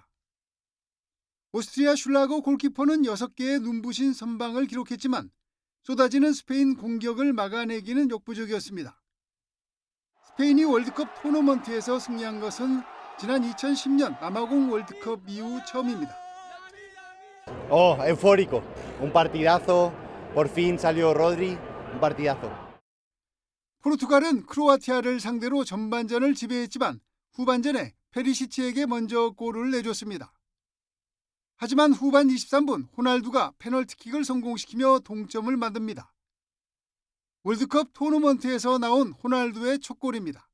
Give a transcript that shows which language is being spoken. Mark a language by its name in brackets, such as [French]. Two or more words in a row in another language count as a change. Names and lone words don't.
[Korean] 오스트리아 슐라거 골키퍼는 6개의 눈부신 선방을 기록했지만 쏟아지는 스페인 공격을 막아내기는 역부족이었습니다. 스페인이 월드컵 토너먼트에서 승리한 것은 지난 2010년 남아공 월드컵 이후 처음입니다. [Spanish] Eufórico. Un partidazo. Por fin salió Rodri. Un partidazo. [Korean] 포르투갈은 크로아티아를 상대로 전반전을 지배했지만 후반전에 페리시치에게 먼저 골을 내줬습니다. 하지만 후반 23분 호날두가 페널티킥을 성공시키며 동점을 만듭니다. 월드컵 토너먼트에서 나온 호날두의 첫 골입니다.